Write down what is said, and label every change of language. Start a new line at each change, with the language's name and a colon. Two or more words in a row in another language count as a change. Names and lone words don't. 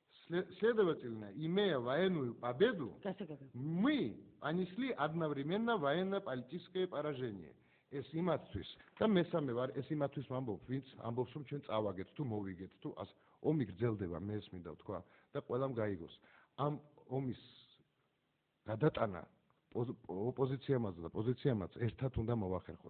Russian: следовательно, имея военную победу, мы понесли одновременно военно-политическое поражение.
Georgian: ეს იმათთვის და მესამე ვარ ეს იმათთვის ვამბობ, ვინც ამბობს რომ ჩვენ წავაგეთ თუ მოვიგეთ თუ ომი გრძელდება, მე ეს მინდა ვთქვა და ყველამ გაიგოს. ამ ომის გადატანა ოპოზიციამაც და პოზიციამაც ერთად უნდა მოვახერხოთ.